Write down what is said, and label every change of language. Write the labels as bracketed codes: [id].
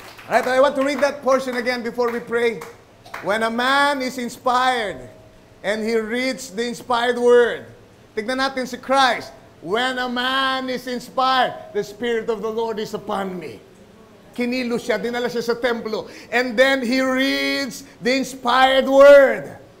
[en] Alright, I want to read that portion again before we pray. When a man is inspired and he reads the inspired word, [tl] tignan natin si Christ. [en] When a man is inspired, the Spirit of the Lord is upon me. [tl] Kinilo siya, dinala siya sa templo. [en] And then he reads the inspired word.